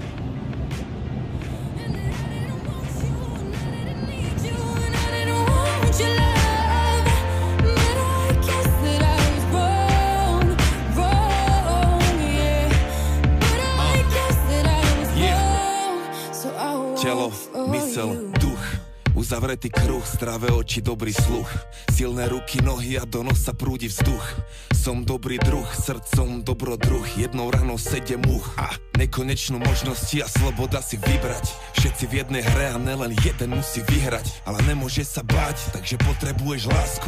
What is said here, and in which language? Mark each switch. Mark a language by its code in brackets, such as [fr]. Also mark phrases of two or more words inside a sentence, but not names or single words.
[en] And that I didn't want you, and I didn't need you, and I didn't want your love. But I guess that I was wrong, yeah. But I guess that I was wrong, so I [sk] Telo, [en] won't for [sk] mysel, [en] you. [sk] duch, uzavretý kruh, zdravé oči, dobrý sluch, silné ruky, nohy a do nosa prúdi vzduch. Som dobrý druh, srdcom dobrodruh, jednou ranou 7 much a nekonečnú možnosti a sloboda si vybrať. Všetci v jednej hre a nelen jeden musí vyhrať, ale nemôže sa báť, takže potrebuješ lásku.